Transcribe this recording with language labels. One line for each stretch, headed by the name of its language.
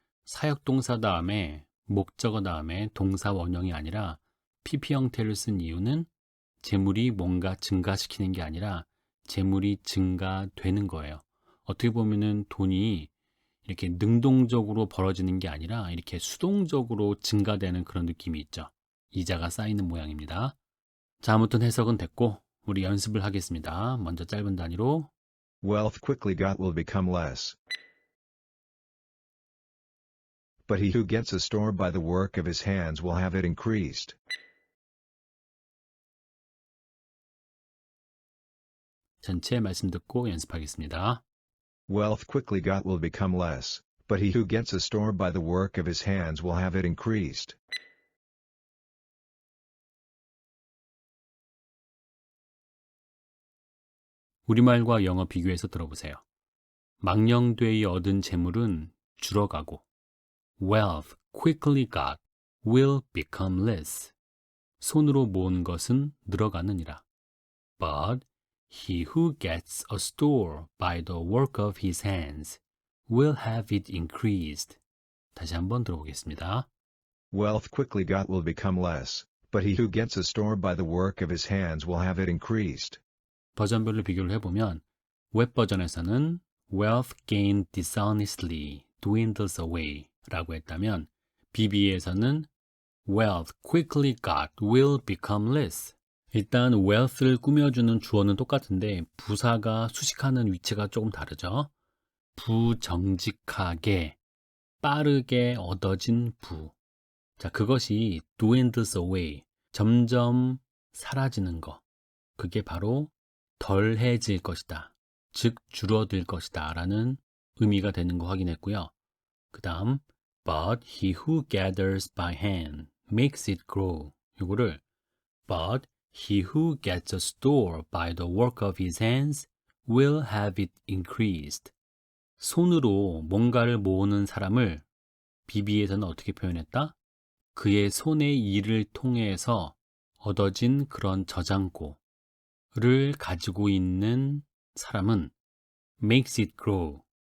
Korean: 사역동사 다음에 목적어 다음에 동사 원형이 아니라 PP 형태를 쓴 이유는 재물이 뭔가 증가시키는 게 아니라 재물이 증가되는 거예요. 어떻게 보면은 돈이 이렇게 능동적으로 벌어지는 게 아니라 이렇게 수동적으로 증가되는 그런 느낌이 있죠. 이자가 쌓이는 모양입니다. 자, 아무튼 해석은 됐고 우리 연습을 하겠습니다. 먼저 짧은 단위로
English: Wealth quickly got will become less. But he who gets a store by the work of his hands will have it increased.
Korean: 전체 말씀 듣고 연습하겠습니다.
English: Wealth quickly got will become less, but he who gets a store by the work of his hands will have it increased.
Korean: 우리말과 영어 비교해서 들어보세요. 망령되이 얻은 재물은 줄어가고
English: wealth quickly got will become less.
Korean: 손으로 모은 것은 늘어가느니라.
English: But he who gets a store by the work of his hands will have it increased.
Korean: 다시 한번 들어보겠습니다.
English: Wealth quickly got will become less, but he who gets a store by the work of his hands will have it increased.
Korean: 버전별로 비교를 해보면 웹 버전에서는
English: wealth gained dishonestly dwindles away
Korean: 라고 했다면 BB에서는
English: wealth quickly got will become less.
Korean: 일단 wealth를 꾸며주는 주어는 똑같은데 부사가 수식하는 위치가 조금 다르죠. 부정직하게 빠르게 얻어진 부. 자, 그것이 dwindles away, 점점 사라지는 거. 그게 바로 덜해질 것이다. 즉 줄어들 것이다 라는 의미가 되는 거 확인했고요. 그 다음
English: But he who gathers by hand makes it grow.
Korean: 이거를
English: But he who gets a store by the work of his hands will have it increased.
Korean: 손으로 뭔가를 모으는 사람을 BB에서는 어떻게 표현했다? 그의 손의 일을 통해서 얻어진 그런 저장고를 가지고 있는 사람은
English: makes it grow.